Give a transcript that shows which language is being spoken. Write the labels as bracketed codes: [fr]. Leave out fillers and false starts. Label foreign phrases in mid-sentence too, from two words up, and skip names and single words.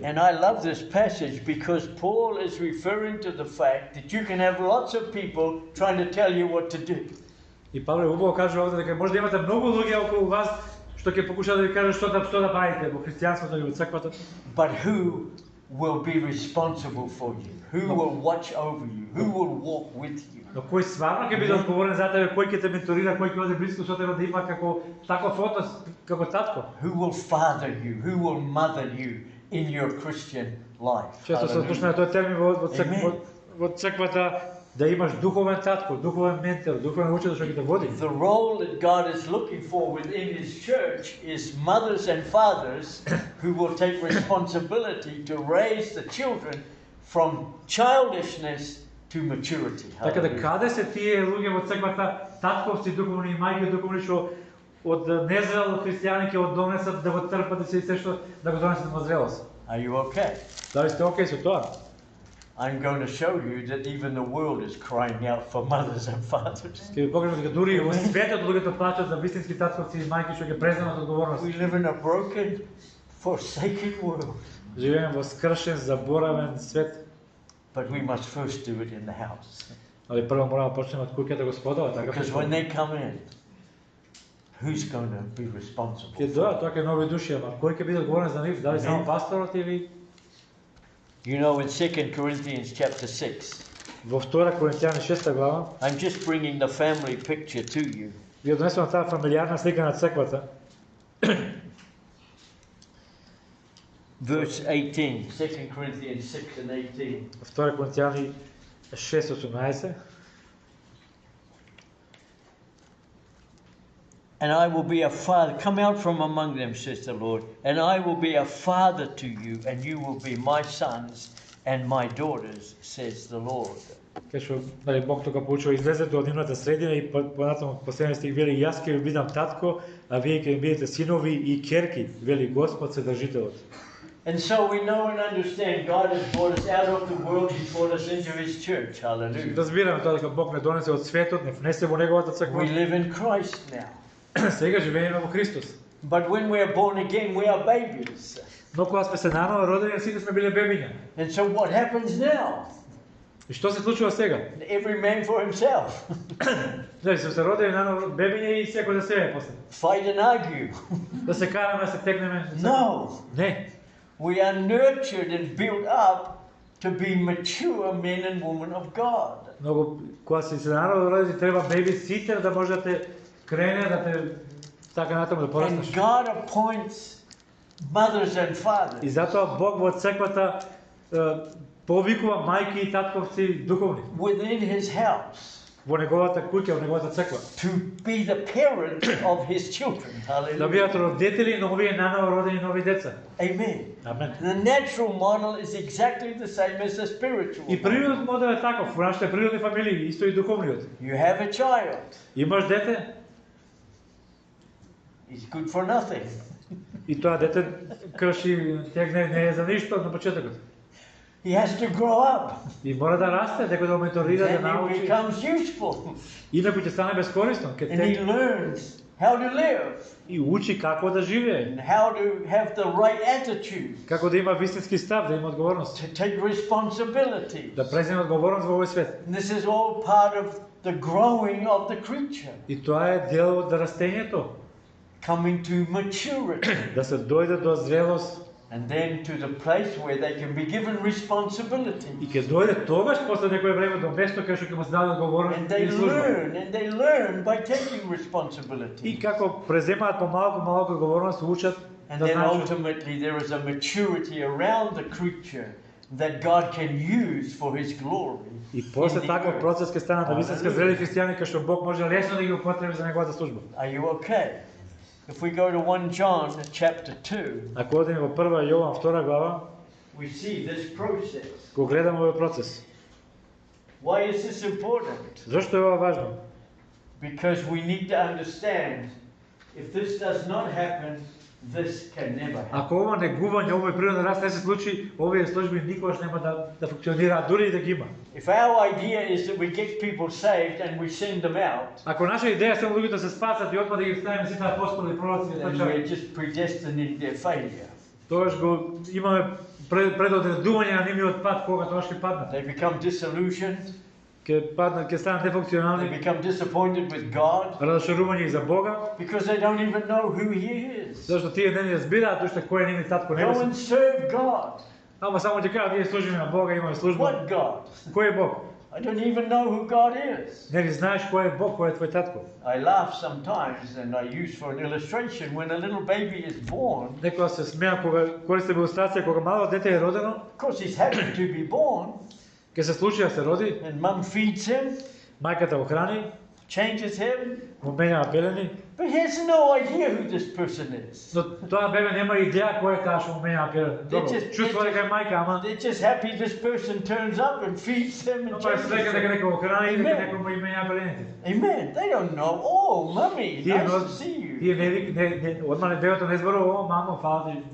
[en] And I love this passage because Paul is referring to the fact that you can have lots of people trying to tell you what to do. [mk] И Павле убаво кажува овде дека може да имате многу луѓе околу вас што ќе покушаат да ви кажат што да правите во христијанството или во црквата. [en] But who will be responsible for you? Who will watch over you? Who will walk with you? [mk] Но кој стварно ќе биде одговорен за тебе, кој ќе те менторира, кој ќе оде близко со тебе да има како таков однос како татко? [en] Who will father you? Who will mother you in your Christian life? [mk] Често се слушна тој термин во црквата да имаш духовен татко, духовен ментор, духовен учител што ќе те води. [en] The role that God is looking for within His church is mothers and fathers who will take responsibility to raise the children from childishness to maturity. [mk] Така да [en] Hallelujah. [mk] каде се тие луѓе во црквата, татковци духовни и мајки духовни што од незрел христијани ќе одонесат да го трпат и се што да го донесат во зрелост. [en] Are you okay? [mk] Дали сте окей со тоа? [en] I'm going to show you that even the world is crying out for mothers and fathers. [mk] Ќе ви покажам дека дури во светот луѓето плачат за вистински татковци и мајки што ќе преземат одговорност. [en] We live in a broken, forsaken world, [mk] Живееме во скршен, заборавен свет, [en] but we must first do it in the house. [mk] али прво мора да почнеме од куќата Господова, така [en] Because when they come in, who's going to be responsible? [mk] ќе дојдат тоа ќе нови души, ама кој ќе биде одговорен за нив? Дали само [en] Amen. [mk] пасторот или [en] You know, in 2 Corinthians chapter 6, [mk] во 2 Коринтијани 6 глава, [en] I'm just bringing the family picture to you. [mk] ви донесувам таа фамилијарна слика на црквата. [en] Verse 18, 2 Corinthians 6 and 18. [mk] 2 Коринтијани 6:18. [en] And I will be a father, come out from among them, says the Lord, and I will be a father to you, and you will be my sons and my daughters, says the Lord. [mk] Кај што нали Бог тога получува излезете од нивната средина и понатаму последен стих вели јас ќе ви бидам татко, а вие ќе ми бидете синови и ќерки, вели Господ Вседржителот. [en] And so we know and understand God has brought us out of the world, He's brought us into His church. Hallelujah. [mk] Разбираме тоа дека Бог не донесе од светот, не внесе во неговата [en] We [mk] црква. [en] live in Christ now. [mk] Сега живееме во Христос. [en] But when we are born again, we are babies. [mk] Но кога сме се наново родени, сите сме биле бебиња. [en] And so what happens now? [mk] И што се случува сега? [en] Every man for himself. [mk] Значи сме се родени наново бебиња и секој за себе после. [en] Fight and argue. [mk] Да се караме, да се текнеме. [en] No. [mk] Не. [en] We are nurtured and built up to be mature men and women of God. [mk] Многу кога се наново родени треба [en] baby sitter [mk] да може да те крене, да те така натаму да [en] And [mk] пораснеш. [en] God appoints mothers and fathers. [mk] И затоа Бог во црквата повикува мајки и татковци духовни [en] Within His house [mk] во неговата куќа, во неговата црква. [en] to be the parents of His children. [mk] Да [en] Hallelujah. [mk] бидат родители на овие наново родени нови деца. [en] Amen. [mk] Амен. [en] The natural model is exactly the same as the spiritual [mk] И [en] model. [mk] природниот модел е таков, во нашите природни фамилии, исто и духовниот. [en] You have a child. [mk] Имаш дете [en] He's good for nothing. [mk] и тоа дете крши, тегне, не е за ништо на почетокот. [en] He has to grow up. [mk] И мора да расте, дека да менторира, да [en] Then he [mk] научи. [en] becomes useful. [mk] Инаку ќе стане безкорисно, ќе [en] And he [mk] те [en] learns how to live [mk] и учи како да живее, [en] and how to have the right attitude, [mk] како да има вистински став, да има одговорност, [en] to take responsibility. [mk] да преземе одговорност во овој свет. [en] And this is all part of the growing of the creature, [mk] И тоа е дел од растењето, [en] coming to maturity, [mk] да се дојде до зрелост [en] and then to the place where they can be given responsibility. [mk] и ќе дојде тогаш после некое време до место кај што ќе му се даде одговорност [en] And they [mk] и служба. [en] learn by taking [mk] И [en] responsibility. [mk] како преземаат помалку одговорност, учат [en] And [mk] да [en] then [mk] знаат. [en] ultimately there is a maturity around the creature that God can use for His glory. [mk] И после [en] in the [mk] таков [en] earth. [mk] процес ќе станат вистински зрели христијани кај што Бог може лесно да ги употреби за неговата служба. [en] Are you okay? If we go to 1 John chapter 2, [mk] Ако одиме во 1 Јован 2 глава, [en] we see this process. [mk] го гледаме овој процес. [en] Why is this important? [mk] Зошто е ова важно? [en] Because we need to understand if this does not happen, this can never happen. [mk] Ако ова негување, овој природен раст не се случи, овие служби никогаш нема да функционираат, дури и да ги има. [en] If our idea is that we get people saved and we send them out, [mk] Ако наша идеја само луѓето се спасат и одма да ги ставиме сите апостоли и пророци и [en] then [mk] така, [en] we're just predestined in their failure. [mk] тогаш го имаме предодредување на нивниот пат кога тогаш ќе паднат. [en] They become disillusioned, [mk] Ќе паднат, ќе станат [en] they [mk] нефункционални, [en] become disappointed with God [mk] разочарување и за Бога, [en] because they don't even know who He is. [mk] зашто тие не разбираат уште кој е нивниот татко [en] Go [mk] небесен. [en] and serve God. [mk] Ама само ќе кажат, ние служиме на Бога, имаме служба. [en] What God? [mk] Кој е Бог? [en] I don't even know who God is. [mk] Не ли знаеш кој е Бог, кој е твој татко? [en] I laugh sometimes and I use for an illustration when a little baby is born. [mk] Некоја се смеа кога користи илустрација кога мало дете е родено, [en] Of course, he's happy to be born, [mk] ќе се случи да се роди, [en] and mum feeds him, [mk] мајката го храни, [en] changes him, [mk] му менјава пелени, [en] but he has no idea who this person is. [mk] но тоа бебе нема идеја кој е таа што му менјава пелени. Добро, чувствува дека е мајка, ама [en] They're just happy this person turns up and feeds them and [mk] па е [en] changes [mk] свека дека [en] them. [mk] некој го храни и дека [en] Amen. [mk] некој му и менјава пелените. [en] Amen. They don't know. Oh, mummy, [mk] Тие [en] nice to see you. [mk] тие одма бебето не зборува, о, мамо, фала ти.